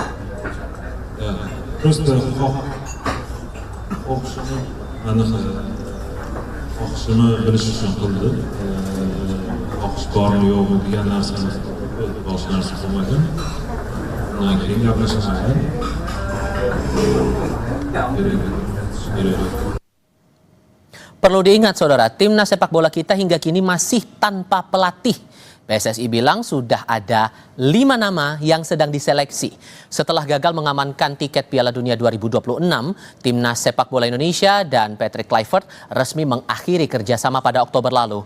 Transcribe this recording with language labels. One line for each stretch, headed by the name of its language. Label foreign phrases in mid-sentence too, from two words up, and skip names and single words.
Uzbek: Просто o'qishini aniq o'qishini bilish uchun qildi. O'qish bormi yo'qmi degan narsani boshqa narsa qilmagan. Undan keyin gaplashaman.
Indonesian: Perlu diingat saudara, timnas sepak bola kita hingga kini masih tanpa pelatih. PSSI bilang sudah ada 5 nama yang sedang diseleksi. Setelah gagal mengamankan tiket Piala Dunia 2026, timnas sepak bola Indonesia dan Patrick Kluivert resmi mengakhiri kerjasama pada Oktober lalu.